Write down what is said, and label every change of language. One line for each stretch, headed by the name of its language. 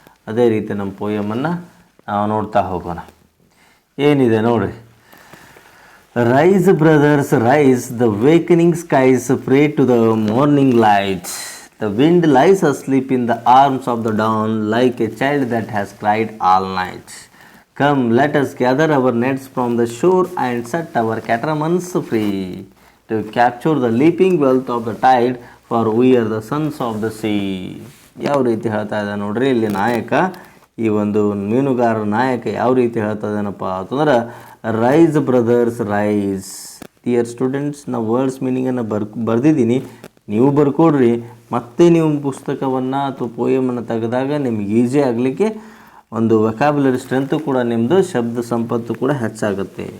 Kannada: ಅದೇ ರೀತಿ ನಮ್ಮ ಪೋಯಮನ್ನು ನಾವು ನೋಡ್ತಾ ಹೋಗೋಣ. ಏನಿದೆ ನೋಡ್ರಿ.
English: Rise brothers rise, the wakening skies pray to the morning light, the wind lies asleep in the arms of the dawn like a child that has cried all night. Come, let us gather our nets from the shore and set our catamarains free to capture the leaping wealth of the tide, for we are the sons of the sea.
Kannada: ಯಾವ ರೀತಿ ಹೇಳ್ತಾ ಇದ್ದಾನೆ ನೋಡ್ರಿ ಇಲ್ಲಿ ನಾಯಕ, ಈ ಒಂದು ಮೀನುಗಾರರ ನಾಯಕ ಯಾವ ರೀತಿ ಹೇಳ್ತಾ ಇದ್ದಾನಪ್ಪ ಅಂತಂದ್ರೆ
English: Rise brothers rise. Dear students,
Kannada: ನಾವು ವರ್ಡ್ಸ್ ಮೀನಿಂಗನ್ನು ಬರ್ದಿದ್ದೀನಿ, ನೀವು ಬರ್ಕೊಡ್ರಿ. ಮತ್ತೆ ನೀವು ಪುಸ್ತಕವನ್ನು ಅಥವಾ ಪೋಯಮನ್ನು ತೆಗೆದಾಗ ನಿಮ್ಗೆ ಈಸಿ ಆಗಲಿಕ್ಕೆ ಒಂದು ವೊಕ್ಯಾಬ್ಯುಲರಿ ಸ್ಟ್ರೆಂತು ಕೂಡ ನಿಮ್ಮದು ಶಬ್ದ ಸಂಪತ್ತು ಕೂಡ ಹೆಚ್ಚಾಗುತ್ತೆ.